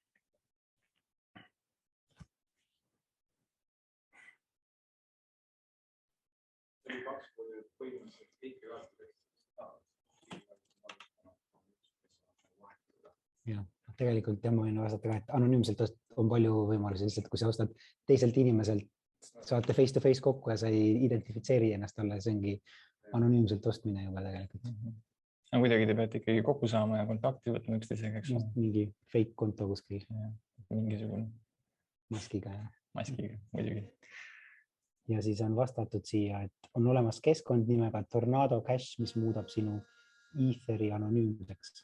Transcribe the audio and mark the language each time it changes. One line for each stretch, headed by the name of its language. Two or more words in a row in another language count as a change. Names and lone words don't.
Estonian: Ja, tegelikult ma võin vastata ka, et anonüümselt on palju võimalusi, lihtsalt kui sa ostad teiselt inimeselt, saate face-to-face kokku ja sa ei identifitseeri ennast alla, see ongi anonüümselt ostmine juba tegelikult. No kuidagi te peate ikkagi kokku saama ja kontakti võtma üksteisega, eks? Mingi fake konto kuskil. Mingisugune. Maskiga. Maskiga, muidugi. Ja siis on vastatud siia, et on olemas keskkond nimega Tornado Cash, mis muudab sinu Etheri anonüümseks.